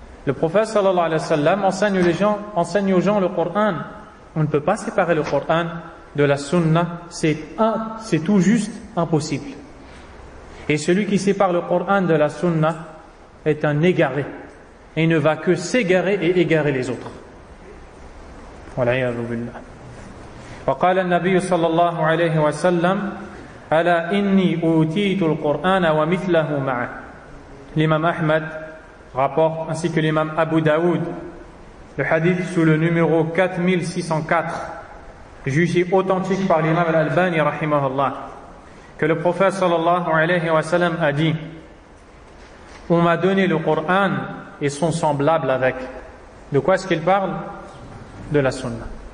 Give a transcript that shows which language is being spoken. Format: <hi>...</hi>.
<fr>Le prophète sallallahu alayhi wa sallam enseigne aux gens le Coran. On ne peut pas séparer le Coran de la sunna, c'est tout juste impossible. Et celui qui sépare le Coran de la sunna est un égaré, et il ne va que s'égarer et égarer les autres. Wal'iyadhu billah.</fr> <ar>وقال النبي صلى الله عليه وسلم ألا إني أوتيت القرآن ومثله معه.</ar> <fr>L'imam Ahmad rapporte, ainsi que l'imam Abu Daoud, le hadith sous le numéro 4604, jugé authentique par l'imam Al-Albani rahimahullah, que le prophète sallallahu alayhi wa sallam a dit: on m'a donné le Coran et son semblable avec. De quoi est-ce qu'il parle? De la sunna.</fr>